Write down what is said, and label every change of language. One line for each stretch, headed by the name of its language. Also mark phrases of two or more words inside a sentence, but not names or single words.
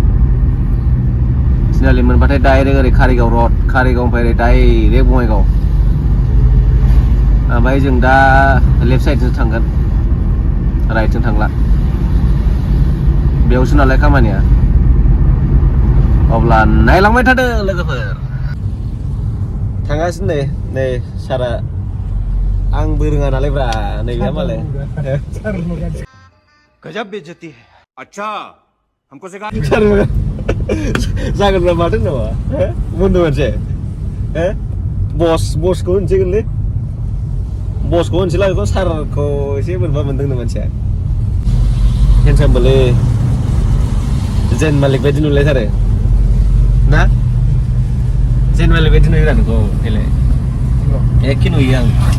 Bodo: मोनबाथाय डाइरेक्ट ओरै कारिगाव रड कारिगावनिफ्राय ओरै डाइरेक्ट बङाइगाव ओमफ्राय जों दा लेफ्ट साइडजों थांगोन राइटजों थांला बेयावसो नालाय खामानिया अब्ला नायलांबाय थादो लोगोफोर थांगासिनो नै सारा आंबो रोङा नालाय ब्रा नैबे मालाय
Hindi: गजब बेइज्जती है अच्छा हमको सिखा
Bodo: सार जागोन ब्रा माथो नामा बुंदो मोनसे बसखौ होनसिगोनलै बसखौ होनसैला बेखौ सारखौ एसे बोरैबा मोनदोंनो मानसिया हेन्डसामबोलै जेन मालिक बायदि नुलायथारो ना जेन मालिक बायदि नुयो नोंखौ देलाय एखे नुयो आं